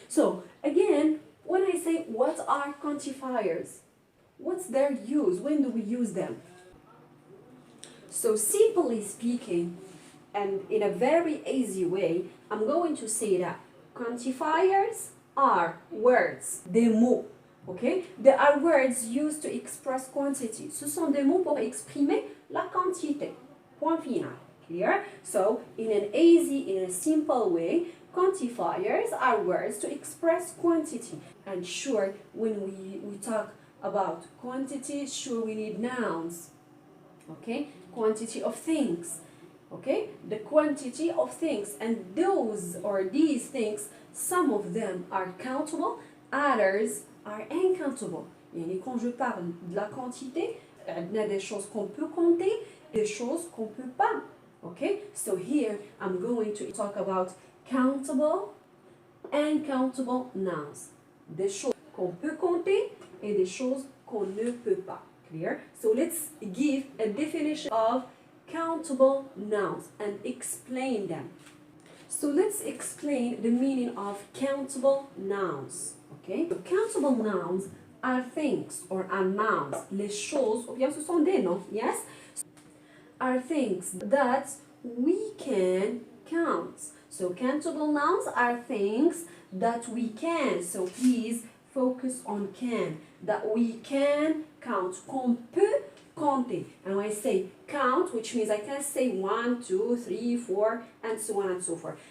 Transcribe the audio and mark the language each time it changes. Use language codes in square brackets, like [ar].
[en] So again, when I say what are quantifiers, what's their use? When do we use them? So simply speaking, and in a very easy way, I'm going to say that quantifiers are words, [fr] des mots. [en] Okay? They are words used to express quantity. [fr] Ce sont des mots pour exprimer la quantité. Point final. [en] Clear? So, in an easy, in a simple way, quantifiers are words to express quantity. And sure, when we talk about quantity, sure we need nouns. Okay? Quantity of things. Okay? The quantity of things. And those or these things, some of them are countable, others are uncountable. [fr] Yani quand je parle de la quantité, il y a des choses qu'on peut compter, des choses qu'on peut pas. [en] Okay? So here I'm going to talk about countable, uncountable nouns. [fr] Des choses qu'on peut compter et des choses qu'on ne peut pas. [en] Clear? So let's give a definition of countable nouns and explain them. So let's explain the meaning of countable nouns. Okay? So countable nouns are things or are nouns. [fr] Les choses, ou bien ce sont des noms, yes? [en] Are things that we can count. So countable nouns are things that we can. So please focus on can. That we can count. [fr] Qu'on peut compter. [en] And when I say count, which means I can say 1, 2, 3, 4, and so on and so forth.